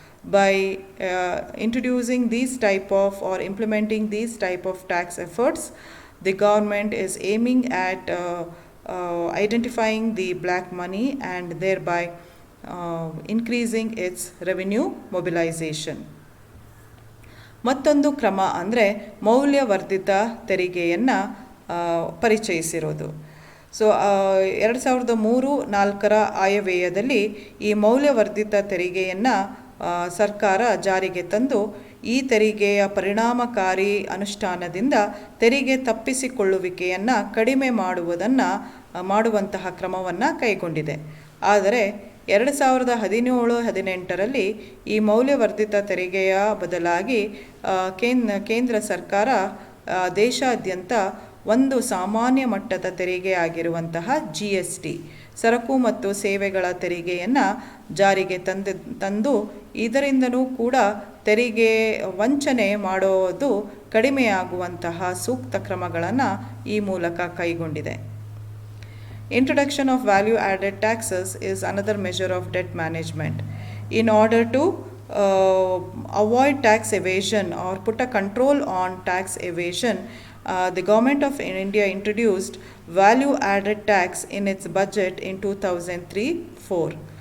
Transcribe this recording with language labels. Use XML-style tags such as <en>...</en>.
<en>By introducing these type of or implementing these type of tax efforts, the government is aiming at identifying the black money and thereby increasing its revenue mobilization.</en> <kn>ಮತ್ತೊಂದು ಕ್ರಮ ಅಂದರೆ ಮೌಲ್ಯವರ್ಧಿತ ತೆರಿಗೆಯನ್ನು ಪರಿಚಯಿಸಿರೋದು. So 2003-4 ಆಯವ್ಯಯದಲ್ಲಿ ಈ ಮೌಲ್ಯವರ್ಧಿತ ತೆರಿಗೆಯನ್ನು ಸರ್ಕಾರ ಜಾರಿಗೆ ತಂದು ಈ ತೆರಿಗೆಯ ಪರಿಣಾಮಕಾರಿ ಅನುಷ್ಠಾನದಿಂದ ತೆರಿಗೆ ತಪ್ಪಿಸಿಕೊಳ್ಳುವಿಕೆಯನ್ನು ಕಡಿಮೆ ಮಾಡುವಂತಹ ಕ್ರಮವನ್ನು ಕೈಗೊಂಡಿದೆ. ಆದರೆ 2017-18ರಲ್ಲಿ ಈ ಮೌಲ್ಯವರ್ಧಿತ ತೆರಿಗೆಯ ಬದಲಾಗಿ ಕೇಂದ್ರ ಸರ್ಕಾರ ದೇಶಾದ್ಯಂತ ಒಂದು ಸಾಮಾನ್ಯ ಮಟ್ಟದ ತೆರಿಗೆ ಆಗಿರುವಂತಹ GST ಸರಕು ಮತ್ತು ಸೇವೆಗಳ ತೆರಿಗೆಯನ್ನು ಜಾರಿಗೆ ತಂದು ಇದರಿಂದನೂ ಕೂಡ ತೆರಿಗೆ ವಂಚನೆ ಮಾಡೋದು ಕಡಿಮೆಯಾಗುವಂತಹ ಸೂಕ್ತ ಕ್ರಮಗಳನ್ನು ಈ ಮೂಲಕ ಕೈಗೊಂಡಿದೆ.</kn> <en>Introduction of value-added taxes is another measure of debt management. In order to avoid tax evasion or put a control on tax evasion, the government of India introduced value-added tax in its budget in 2003-4.</en>